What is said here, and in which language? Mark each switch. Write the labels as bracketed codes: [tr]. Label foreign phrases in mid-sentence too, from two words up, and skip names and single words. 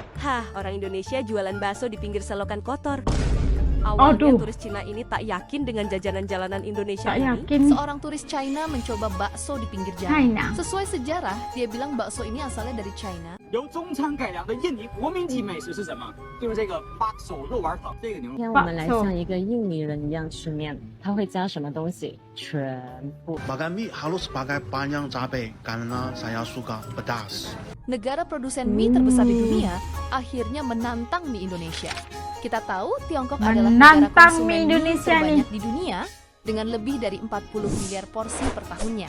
[id] Hah, orang Indonesia jualan bakso di pinggir selokan kotor. Awalnya turis Cina ini tak yakin dengan jajanan jalanan Indonesia ini. Seorang turis China mencoba bakso di pinggir jalan. Sesuai sejarah, dia bilang bakso ini asalnya dari China. [zh] 由中餐改良的印尼国民级美食是什么？就是这个八手肉丸汤。这个牛。今天我们来像一个印尼人一样吃面，它会加什么东西？全部。 [id] Makan mie harus pakai panjang cabai karena saya suka pedas. Negara produsen mie terbesar di dunia akhirnya menantang mie Indonesia. Kita tahu Tiongkok adalah negara konsumen mie terbanyak di dunia dengan lebih dari 40 miliar porsi per tahunnya.